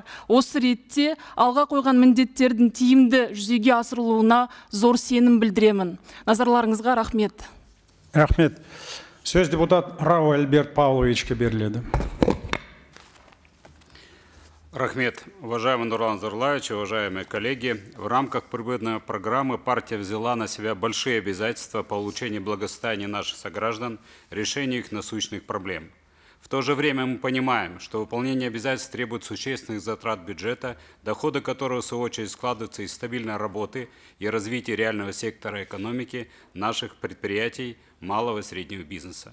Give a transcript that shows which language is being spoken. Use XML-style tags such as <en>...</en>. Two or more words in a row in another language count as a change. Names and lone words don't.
<kk>Осы ретте алға қойған міндеттердің тиімді жүзеге асырылуына зор сенім білдіремін. Назарларыңызға рахмет. Рахмет. Сөз депутат Рау Альберт Павловичке беріледі. Рахмет.</kk> <ru>Уважаемый Нурлан Зайроллаевич, уважаемые коллеги, в рамках прибыльной программы партия взяла на себя большие обязательства по улучшению благосостояния наших сограждан, решению их насущных проблем. В то же время мы понимаем, что выполнение обязательств требует существенных затрат бюджета, доходы которого в свою очередь складываются из стабильной работы и развития реального сектора экономики наших предприятий, малого и среднего бизнеса.</ru>